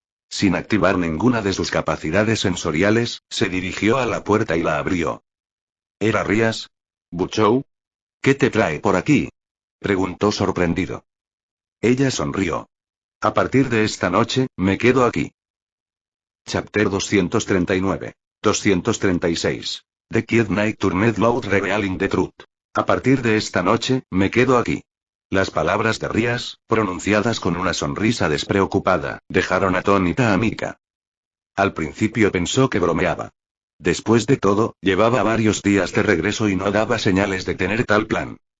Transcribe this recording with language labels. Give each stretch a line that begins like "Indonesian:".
Spanish: Sin activar ninguna de sus capacidades sensoriales, se dirigió a la puerta y la abrió. ¿Era Rías? ¿Buzhou? ¿Qué te trae por aquí? Preguntó sorprendido. Ella sonrió. A partir de esta noche, me quedo aquí.
English: Chapter 239. 236. The Kid Night Turned Loud Revealing the Truth.
Spanish: A partir de esta noche, me quedo aquí. Las palabras de Rías, pronunciadas con una sonrisa despreocupada, dejaron atónita a Mika. Al principio pensó que bromeaba. Después de todo, llevaba varios días de regreso y no daba señales de tener tal plan.